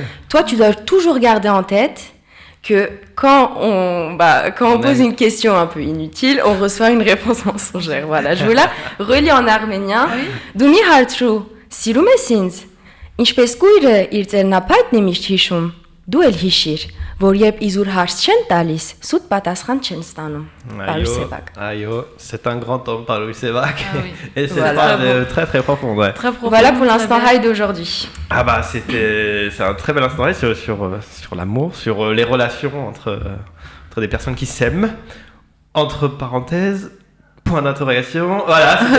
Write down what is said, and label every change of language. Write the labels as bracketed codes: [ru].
[fr] Toi tu dois toujours garder en tête que quand on pose une question un peu inutile, on reçoit une réponse mensongère. Voilà, je vous la relis en arménien. [hy] Dumi hartru sirumesinz. Ինչպես կույրը իր ձեռնապայտն է միշտ հիշում, դու էլ հիշիր, որ երբ իզուր հարց չեն տալիս, սուտ պատասխան չեն ստանում. [fr] Pavol Sévac. C'est un grand homme, Pavol Sévac. Et c'est très très profond. Très profond. Voilà pour l'instant high d'aujourd'hui. Ah bah c'est un très bel instant high sur l'amour, sur les relations entre des personnes qui s'aiment. Entre parenthèses. Point d'interrogation, voilà.